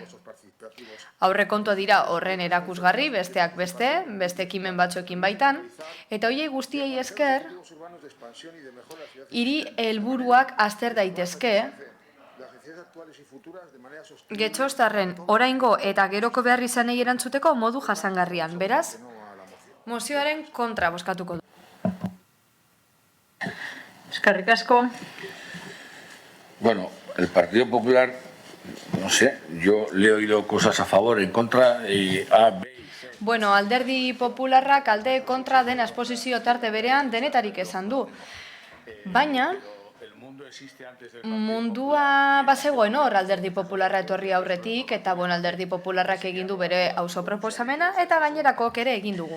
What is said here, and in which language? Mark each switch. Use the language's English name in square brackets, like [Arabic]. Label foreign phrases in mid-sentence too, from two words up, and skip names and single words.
[Basque] Aurrekontua dira horren erakusgarri, besteak beste ekimen batzuekin baitan, eta horiei guztiei esker, hiri helburuak azter daitezke, Getxostarren oraingo eta geroko behar izanei erantzuteko modu jasangarrian. Beraz, mozioaren kontra bozkatuko du. Eskerrik asko. Bueno, [Spanish] el Partido Popular, no sé, yo le he oído cosas a favor, en contra, y A, B... [Basque] Bueno, alderdi popularrak alde kontra dena esposizio tarte berean denetarik esan du. Baina, mundua bazegoen hor alderdi popularra etorri aurretik, eta alderdi popularrak egin du bere auzo proposamena, eta gainerakok ere egin dugu.